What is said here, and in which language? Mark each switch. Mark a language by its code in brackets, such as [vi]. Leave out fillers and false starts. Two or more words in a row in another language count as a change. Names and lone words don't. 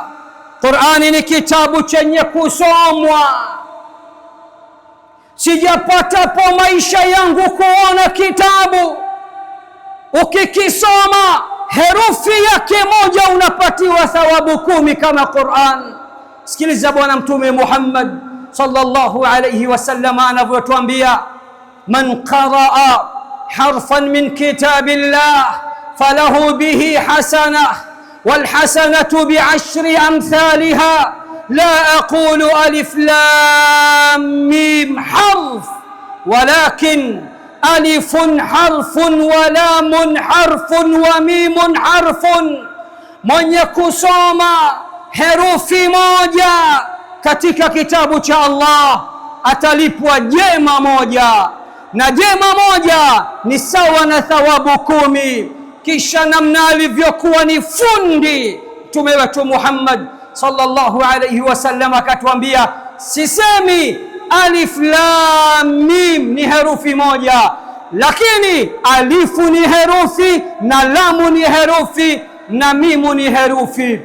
[sw] Qur'ani ni kitabu chenye kusomwa. Sijapata po maisha yangu kuona kitabu ukikisoma herufi yake moja unapatiwa thawabu 10 kama Qur'an. Sikiliza Bwana Mtume Muhammad [ar] صلى الله عليه وسلم anavyotuambia, من قرأ حرفا من كتاب الله فله به حسنة والحسنة بعشر أمثالها لا أقول الم حرف ولكن ألف حرف ولام حرف وميم حرف. [sw] Mwenye kusoma herufi moja katika kitabu cha Allah atalipwa jema moja, na jema moja ni sawa na thawabu 10. Kisha namna alivyokuwa ni fundi Mtume wetu Muhammad [ar] صلى الله عليه وسلم [sw] akatuambia, sisemi [ar] ألف لام ميم [sw] ni herufi moja, lakini alifu ni herufi na lamu ni herufi na mimu ni herufi.